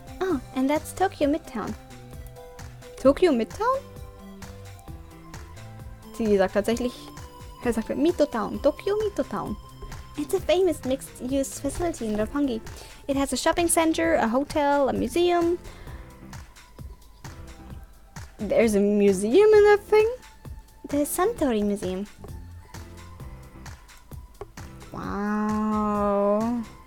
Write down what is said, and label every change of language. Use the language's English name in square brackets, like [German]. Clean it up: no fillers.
[English] Oh, and that's Tokyo Midtown. Tokyo Midtown? [German] Sie sagt tatsächlich, sagt Mitotown, Tokyo Mitotown. [English] It's a famous mixed-use facility in Roppongi. It has a shopping center, a hotel, a museum. There's a museum in that thing? The Suntory Museum. Wow.